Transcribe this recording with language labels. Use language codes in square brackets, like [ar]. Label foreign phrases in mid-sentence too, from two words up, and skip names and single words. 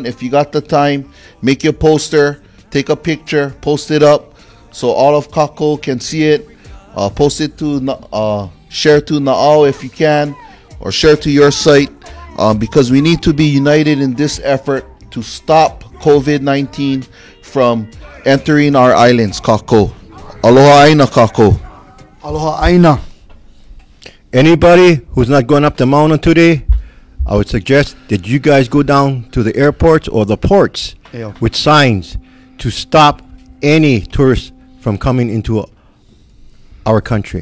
[en] If you got the time, make your poster, take a picture, post it up so all of Kakou can see it. Post it to, share to Na'au if you can, or share to your site, because we need to be united in this effort to stop COVID-19 from entering our islands, Kakou. [haw] Aloha aina, Kakou. Aloha aina. [en] Anybody who's not going up the mountain today, I would suggest that you guys go down to the airports or the ports with signs to stop any tourists from coming into our country.